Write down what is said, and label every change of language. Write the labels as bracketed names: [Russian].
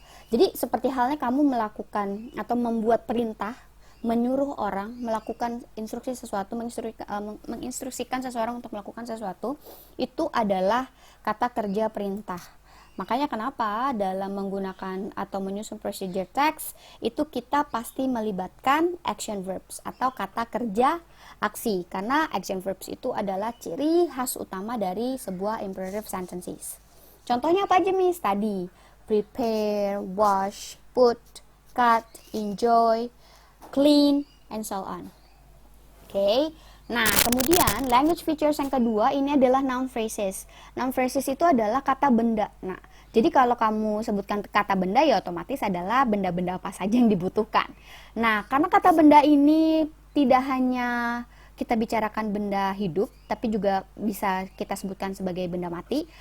[Indonesian] Jadi seperti halnya kamu melakukan atau membuat perintah, menyuruh orang melakukan instruksi sesuatu, menginstruksikan seseorang untuk melakukan sesuatu, itu adalah kata kerja perintah. Makanya kenapa dalam menggunakan atau menyusun procedure text itu kita pasti melibatkan action verbs atau kata kerja aksi, karena action verbs itu adalah ciri khas utama dari sebuah imperative sentences. Contohnya apa aja Miss? Tadi [English] prepare, wash, put, cut, enjoy, clean, and so on. Oke. [Indonesian] Nah, kemudian language features yang kedua ini adalah noun phrases. Noun phrases itu adalah kata benda. Nah, jadi kalau kamu sebutkan kata benda ya otomatis adalah benda-benda apa saja yang dibutuhkan. Nah, karena kata benda ini tidak hanya kita bicarakan benda hidup, tapi juga bisa kita sebutkan sebagai benda mati.